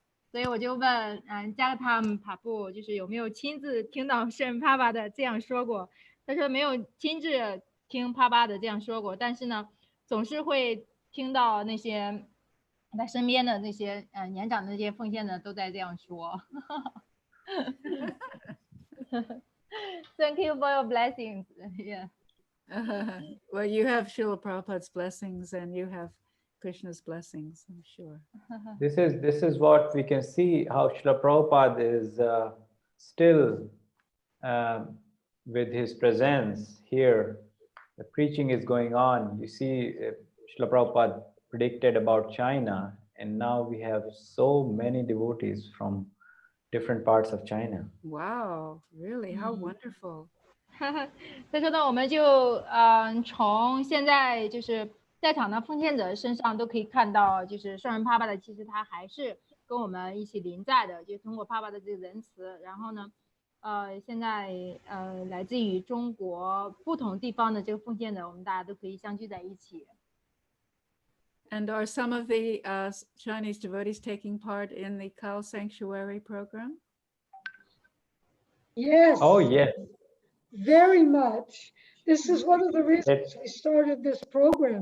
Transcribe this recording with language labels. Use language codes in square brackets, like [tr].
[zh] 所以我就问，加格塔帕布就是有没有亲自听到圣帕巴的这样说过？他说没有亲自听帕巴的这样说过，但是呢，总是会听到那些他身边的那些年长的那些奉献者都在这样说。 [en] Thank you for your blessings. Yeah. Well, you have Srila Prabhupada's blessings and you have Krishna's blessings, I'm sure. This is what we can see how Srila Prabhupada is still with his presence here. The preaching is going on. You see, Srila Prabhupada predicted about China, and now we have so many devotees from different parts of China. Wow, really? How wonderful. [zh] 他说呢，我们就从现在就是在场的奉献者身上都可以看到，就是圣人帕巴的，其实他还是跟我们一起临在的，就通过帕巴的这个仁慈，然后呢，现在来自于中国不同地方的这个奉献者，我们大家都可以相聚在一起。 [en] And are some of the Chinese devotees taking part in the cow sanctuary program? Yes. Oh, yes. Very much. This is one of the reasons we started this program.